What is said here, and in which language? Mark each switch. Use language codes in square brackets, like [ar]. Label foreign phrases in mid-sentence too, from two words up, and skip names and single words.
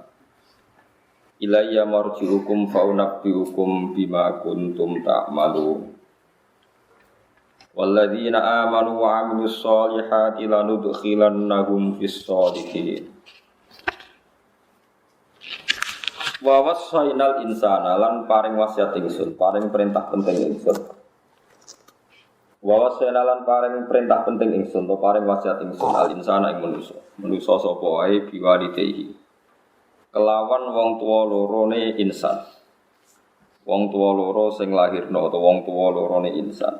[ar] إلي مرجعكم فأنبئكم بما كنتم تعملون. والذين آمنوا وعملوا الصالحات لندخلنهم في الصالحين. ووصينا الإنسان [jv] lan paring wasiat ingsun, paring perintah penting ingsun. [ar] ووصينا [jv] lan paring perintah penting ingsun, to paring wasiat ingsun al insana ing manusa. Manusa sapa wae biwalidayhi. Kelawan wong tuwa lorone insan. Wong tuwa loro sing lahirna utawa wong tuwa lorone insan.